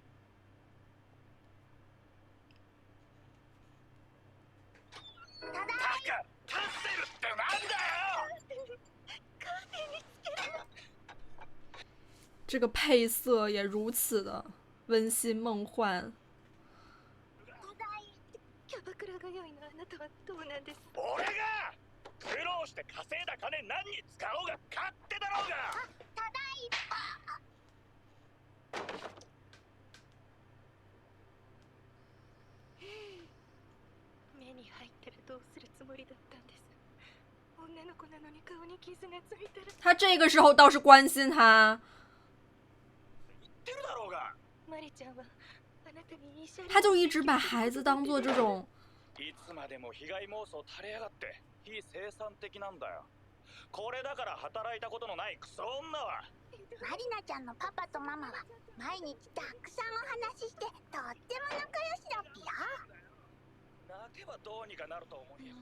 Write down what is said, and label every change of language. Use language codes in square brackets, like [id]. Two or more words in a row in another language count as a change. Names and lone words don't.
[zh] 这个配色也如此的温馨梦幻。 [ja] キャバクラが良いのあなたはどうなんです？俺が苦労して稼いだ金何に使おうが勝手だろうが。ただい目に入ったらどうするつもりだったんです。女の子なのに顔に傷がついたら。 [zh] 他这个时候倒是关心他。 [ja] 言ってるだろうが。マリちゃんはあなたに慰謝料。 [zh] 他就一直把孩子当做这种。 [ja] いつまでも被害妄想垂れやがって非生産的なんだよ。これだから働いたことのないクソ女は。マリナちゃんのパパとママは毎日たくさんお話ししてとっても仲良しだっぴよ。泣けばどうにかなると思うよ。